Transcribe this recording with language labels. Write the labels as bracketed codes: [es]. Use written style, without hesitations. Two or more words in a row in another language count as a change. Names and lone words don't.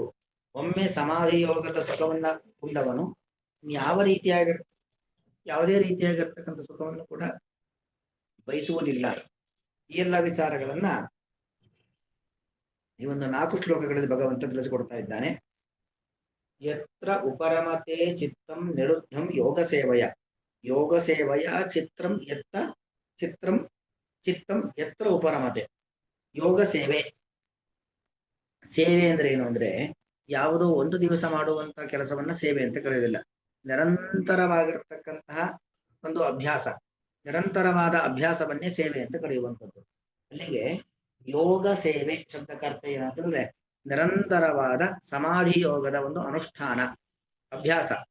[kn] ಒಮ್ಮೆ ಸಮಾಧಿ ಯೋಗದ ಸುಖವನ್ನ ಉಂಡವನು ಯಾವುದೇ ರೀತಿಯಾಗಿರ್ತಕ್ಕಂಥ ಸುಖವನ್ನು ಕೂಡ ಬಯಸುವುದಿಲ್ಲ. ಈ ಎಲ್ಲ ವಿಚಾರಗಳನ್ನ ಈ ಒಂದು 4 ಶ್ಲೋಕಗಳಲ್ಲಿ ಭಗವಂತ ತಿಳಿಸಿಕೊಡ್ತಾ ಇದ್ದಾನೆ. [sa] ಯತ್ರ ಉಪರಮತೆ ಚಿತ್ತಂ ನಿರುದ್ಧಂ ಯೋಗ ಸೇವಯ ಚಿತ್ರಂ ಚಿತ್ತಂ ಯತ್ರ ಉಪರಮತೆ. [kn] ಯೋಗ ಸೇವೆ ಅಂದ್ರೆ ಏನು ಅಂದ್ರೆ ಯಾವುದೋ ಒಂದು ದಿವಸ ಮಾಡುವಂತಹ ಕೆಲಸವನ್ನ ಸೇವೆ ಅಂತ ಕರೆಯುವುದಿಲ್ಲ. ನಿರಂತರವಾಗಿರತಕ್ಕಂತಹ ಒಂದು ಅಭ್ಯಾಸ, ನಿರಂತರವಾದ ಅಭ್ಯಾಸವನ್ನೇ ಸೇವೆ ಅಂತ ಕರೆಯುವಂಥದ್ದು. ಅಲ್ಲಿಗೆ ಯೋಗ ಸೇವೆ ಶಬ್ದಕ್ಕರ್ಥ ಏನಂತಂದ್ರೆ ನಿರಂತರವಾದ ಸಮಾಧಿ ಯೋಗದ ಒಂದು ಅನುಷ್ಠಾನ, ಅಭ್ಯಾಸ.